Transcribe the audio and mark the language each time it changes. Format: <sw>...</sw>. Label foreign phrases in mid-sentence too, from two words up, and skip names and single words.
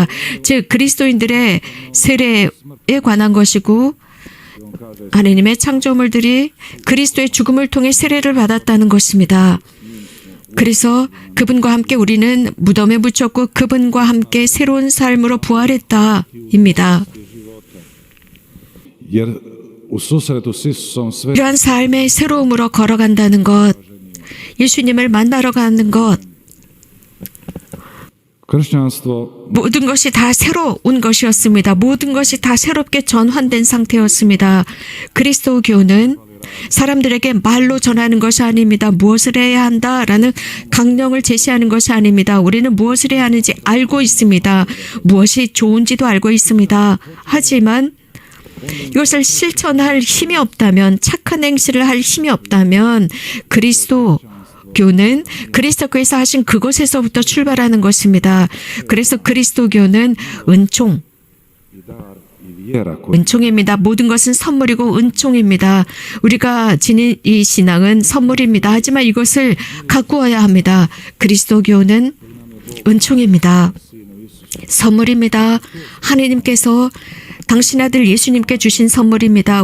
<ko>즉 그리스도인들의 세례에 관한 것이고, 하나님의 창조물들이 그리스도의 죽음을 통해 세례를 받았다는 것입니다. 그래서 그분과 함께 우리는 무덤에 묻혔고 그분과 함께 새로운 삶으로 부활했다입니다.</ko> <hr>Jer u susretu s Isusom sve</hr> <ko>이러한 삶의 새로움으로 걸어간다는 것, 예수님을 만나러 가는 것, kršćanstvo 모든 것이 다 새로운 것이었습니다. 모든 것이 다 새롭게 전환된 상태였습니다. 그리스도교는 사람들에게 말로 전하는 것이 아닙니다. 무엇을 해야 한다라는 강령을 제시하는 것이 아닙니다. 우리는 무엇을 해야 하는지 알고 있습니다. 무엇이 좋은지도 알고 있습니다. 하지만 이것을 실천할 힘이 없다면, 착한 행실을 할 힘이 없다면 그리스도교는 그리스도께서 하신 그곳에서부터 출발하는 것입니다. 그래서 그리스도교는 은총,</ko> <hr>vjera koju</hr> <ko>은총입니다. 모든 것은 선물이고 은총입니다. 우리가 지닌 이 신앙은 선물입니다. 하지만 이것을 가꾸어야 합니다. 그리스도교는 은총입니다. 선물입니다. 하나님께서 당신 아들 예수님께 주신 선물입니다.</ko>